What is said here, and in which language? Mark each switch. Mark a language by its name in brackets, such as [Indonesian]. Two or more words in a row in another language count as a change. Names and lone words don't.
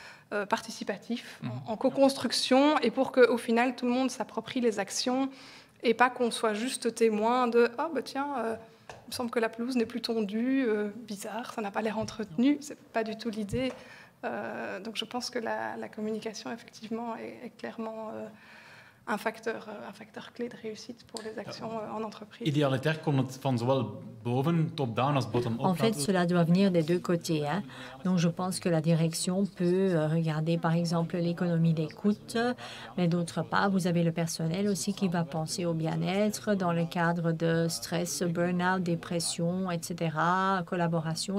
[French] participatif, en co-construction, et pour qu'au final, tout le monde s'approprie les actions et pas qu'on soit juste témoin de « Ah, bah tiens, il me semble que la pelouse n'est plus tondue, bizarre, ça n'a pas l'air entretenu ». Ce n'est pas du tout l'idée. Donc je pense que la communication, effectivement, est clairement un facteur clé de réussite pour les actions en entreprise. [Dutch] Idealiter komt het van zowel boven, top-down, als bottom-up. [French] En fait, cela doit venir des deux côtés. Hein. Donc, je pense que la direction peut regarder, par exemple, l'économie d'écoute, mais d'autre part, vous avez le personnel aussi qui va penser au bien-être dans le cadre de stress, burn-out, dépression, etc., collaboration.